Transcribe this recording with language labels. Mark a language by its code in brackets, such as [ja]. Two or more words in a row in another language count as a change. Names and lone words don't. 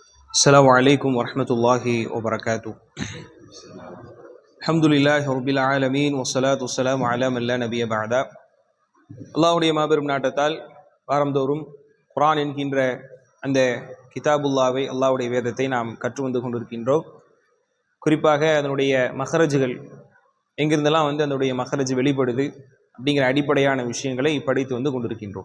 [ar] السلام عليكم ورحمة الله وبركاته. الحمد لله رب العالمين والصلاة والسلام على من لا نبي بعد. [ta] அல்லாஹ்வுடைய மாபெரும் நாட்டத்தால் வாரந்தோறும் குர்ஆன் என்கின்ற அந்த கிதாபுல்லாவை அல்லாஹ்வுடைய வேதத்தை நாம் கற்று வந்து கொண்டிருக்கின்றோம். குறிப்பாக அதனுடைய மஹரஜுகள் எங்கிருந்தெல்லாம் அதனுடைய மஹரஜ் வெளிப்படுது அப்படிங்கிற அடிப்படையான விஷயங்களை படித்து வந்து கொண்டிருக்கின்றோம்.